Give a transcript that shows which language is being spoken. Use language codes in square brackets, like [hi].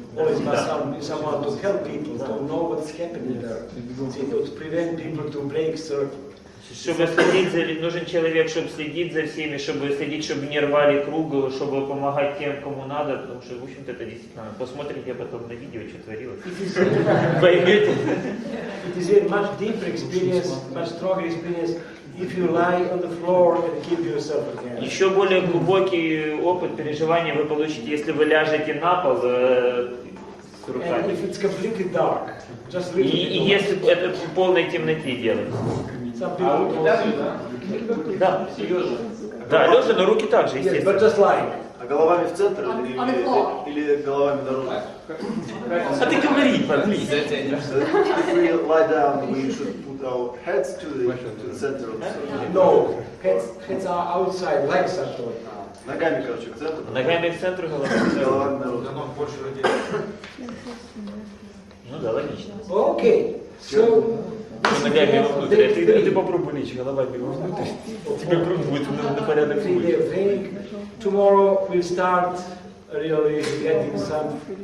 [en] Always must be someone to help people to know what's happening there. To prevent people to break circle. [ru] Чтобы следить за, нужен человек, чтобы следить за всеми, чтобы следить, чтобы не рвали круг, чтобы помогать тем, кому надо, потому что, в общем-то, это действительно. Посмотрите потом на видео, что творилось. [en] It is a much deeper experience, much stronger experience if you lie on the floor and keep yourself again. [ru] Еще более глубокий опыт переживания вы получите, если вы ляжете на пол с руками. [en] And if it's completely dark, just read [ru] И если это в полной темноте делать. Да. Да, лежа, но руки также, естественно. [en] But just lying. [ru] А головами в центр или головами наружу? А ты говори, please. [en] If we lie down, we should put our heads to the center of the circle. No, heads are outside, legs are toward. [ru] Ногами, короче, к центру. Ногами к центру, головами наружу. Больше людей. Ну да, логично. [en] Okay, so... [ru] Ногами вовнутрь, а ты попробуй лечь головами вовнутрь. Тебе круг будет на порядок выше. [en] Tomorrow we'll start really getting some